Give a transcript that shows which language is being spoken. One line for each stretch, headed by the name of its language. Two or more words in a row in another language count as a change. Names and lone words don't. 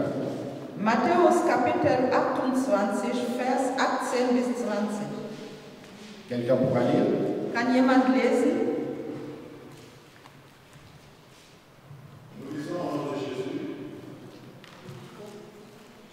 German: Matthäus Kapitel 28, Vers 18 bis 20.
French: Quelqu'un pourra lire?
German: Kann jemand lesen?
French: Nous lisons au nom de Jésus.